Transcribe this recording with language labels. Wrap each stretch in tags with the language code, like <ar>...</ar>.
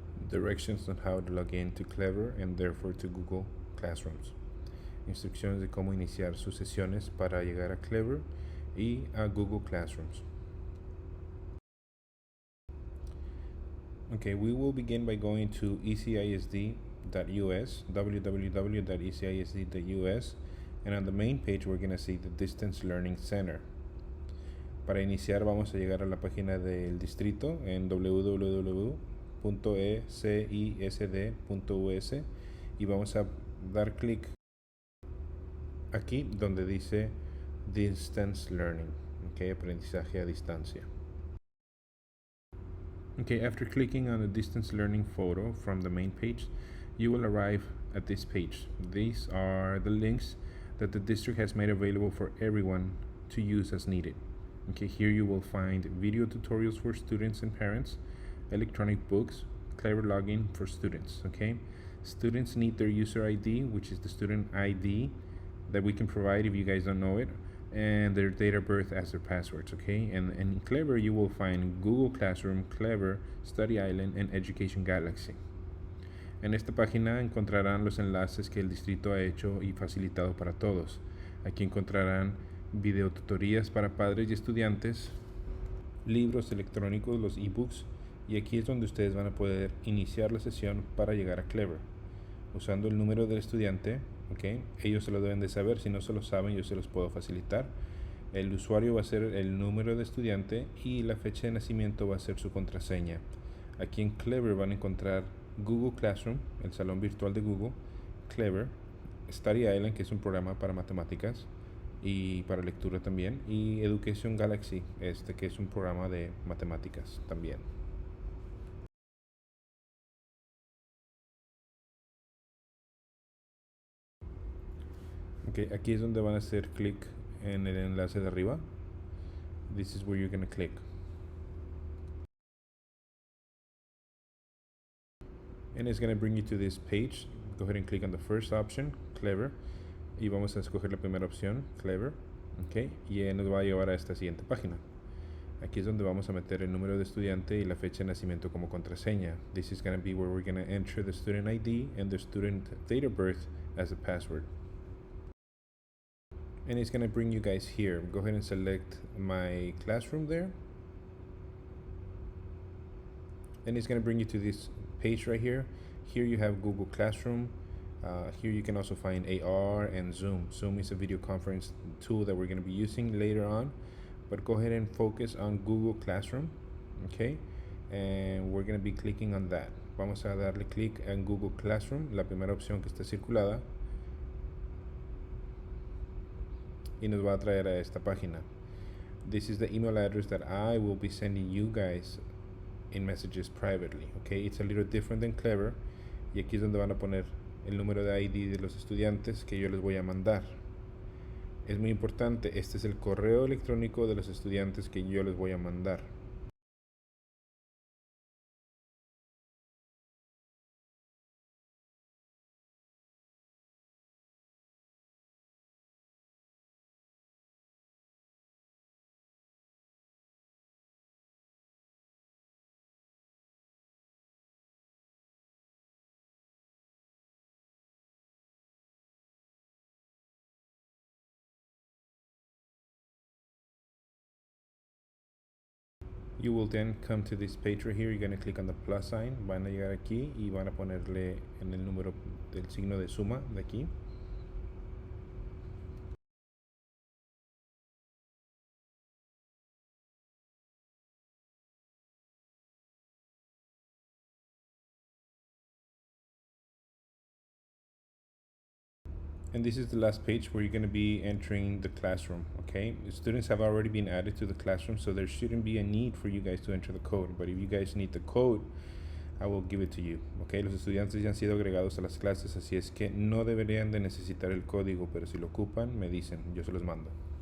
<en>Directions on how to log in to Clever and therefore to Google Classrooms.</en> <es>Instrucciones de cómo iniciar sus sesiones para llegar a Clever y a Google Classrooms.</es> <en>Okay, we will begin by going to ecisd.us, www.ecisd.us, and on the main page we're going to see the Distance Learning Center.</en> <es>Para iniciar vamos a llegar a la página del distrito en www.ecisd.us y vamos a dar clic aquí donde dice Distance Learning, okay, aprendizaje a distancia.</es> <en>Okay, after clicking on the distance learning photo from the main page, you will arrive at this page. These are the links that the district has made available for everyone to use as needed. Okay, here you will find video tutorials for students and parents, electronic books, Clever login for students. Okay, students need their user ID, which is the student ID that we can provide if you guys don't know it, and their date of birth as their passwords. Okay, and in Clever you will find Google Classroom, Clever, Study Island, and Education Galaxy.</en> <es>En esta página encontrarán los enlaces que el distrito ha hecho y facilitado para todos. Aquí encontrarán videotutorías para padres y estudiantes, libros electrónicos, los ebooks, y aquí es donde ustedes van a poder iniciar la sesión para llegar a Clever usando el número del estudiante. Okay. Ellos se lo deben de saber, si no se lo saben yo se los puedo facilitar. El usuario va a ser el número de estudiante y la fecha de nacimiento va a ser su contraseña. Aquí en Clever van a encontrar Google Classroom, el salón virtual de Google, Clever, Study Island, que es un programa para matemáticas y para lectura también, y Education Galaxy, que es un programa de matemáticas también. Okay, aquí es donde van a hacer clic en el enlace de arriba.</es> <en>This is where you're going to click. And it's going to bring you to this page. Go ahead and click on the first option, Clever.</en> <es>Y vamos a escoger la primera opción, Clever. Okay, y nos va a llevar a esta siguiente página. Aquí es donde vamos a meter el número de estudiante y la fecha de nacimiento como contraseña.</es> <en>This is going to be where we're going to enter the student ID and the student date of birth as a password. And it's going to bring you guys here. Go ahead and select my classroom there. And it's going to bring you to this page right here. Here you have Google Classroom. Here you can also find AR and Zoom. Zoom is a video conference tool that we're going to be using later on. But go ahead and focus on Google Classroom. Okay. And we're going to be clicking on that.</en> <es>Vamos a darle clic en Google Classroom, la primera opción que está circulada. Y nos va a traer a esta página.</es> <en>This is the email address that I will be sending you guys in messages privately. Okay, it's a little different than Clever.</en> <es>Y aquí es donde van a poner el número de ID de los estudiantes que yo les voy a mandar. Es muy importante, este es el correo electrónico de los estudiantes que yo les voy a mandar.</es> <en>You will then come to this page right here. You're going to click on the plus sign.</en> <es>Van a llegar aquí y van a ponerle en el número del signo de suma de aquí.</es> <en>And this is the last page where you're going to be entering the classroom. Okay, the students have already been added to the classroom, so there shouldn't be a need for you guys to enter the code. But if you guys need the code, I will give it to you.</en> <es>Okay, los estudiantes ya han sido agregados a las clases, así es que no deberían de necesitar el código, pero si lo ocupan, me dicen, yo se los mando.</es>